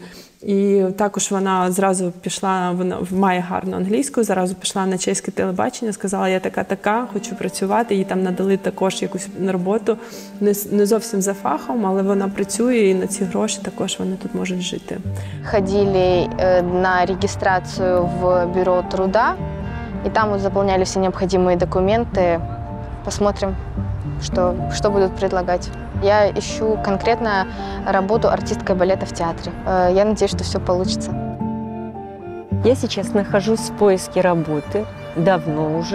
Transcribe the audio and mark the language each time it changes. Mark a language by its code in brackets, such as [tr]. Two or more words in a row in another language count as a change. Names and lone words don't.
[uk] І також вона зразу пішла, вона має гарну англійську, зразу пішла на чеське телебачення, сказала, я така, хочу працювати, їй там надали також якусь роботу, не зовсім за фахом, але вона працює і на ці гроші також вони тут можуть жити. [ru] Ходили на регистрацию в бюро труда, и там вот заполняли все необходимые документы. Посмотрим, что будут предлагать. Я ищу конкретно работу артисткой балета в театре. Я надеюсь, что все получится. Я сейчас нахожусь в поиске работы, давно уже.